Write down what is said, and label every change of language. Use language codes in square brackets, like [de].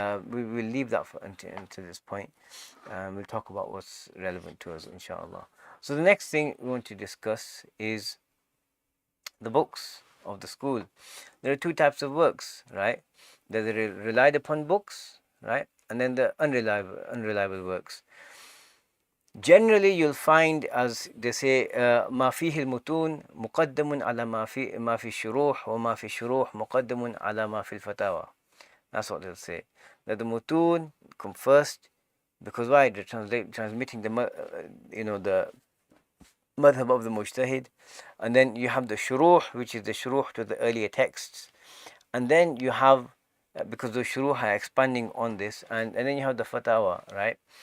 [en] We will leave that until this point. We'll talk about what's relevant to us, inshallah. So the next thing we want to discuss is the books of the school. There are two types of works, right? There's the relied upon books, right? And then the unreliable works. Generally, you'll find, as they say, [ar] ما فيه المتون مقدم على ما في الشروح وما في الشروح مقدم على ما في الفتاوى. [en] That's what they'll say. That the mutun come first, because why? They're transmitting the the madhab of the mujtahid, and then you have the shuruh, which is the shuruh to the earlier texts, and then you have because the shuruh are expanding on this, and then you have the fatawa, right?